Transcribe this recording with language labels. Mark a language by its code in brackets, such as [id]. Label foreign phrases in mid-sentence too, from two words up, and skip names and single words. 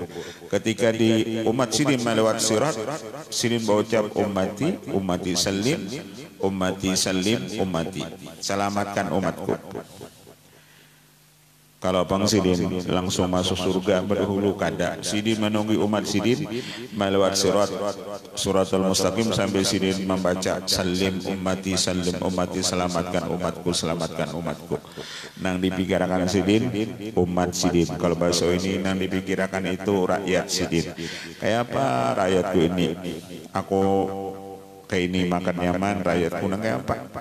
[bjn] Ketika di umat Sidin melewat sirat, Sidin berucap [ar] أمتي سلم أمتي, [bjn] selamatkan umatku. Kalau Bang Sidin langsung masuk surga berdahulu kada. Sidin menunggu umat Sidin melewat [ar] الصراط المستقيم [bjn] sambil Sidin membaca [ar] سلم أمتي, [bjn] selamatkan umatku. Nang dipikirkan Sidin umat Sidin. Kalau bahasa ini nang dipikirkan itu rakyat Sidin. Kayak apa rakyatku ini? Aku kayak ini makan nyaman, rakyatku nang kayak apa?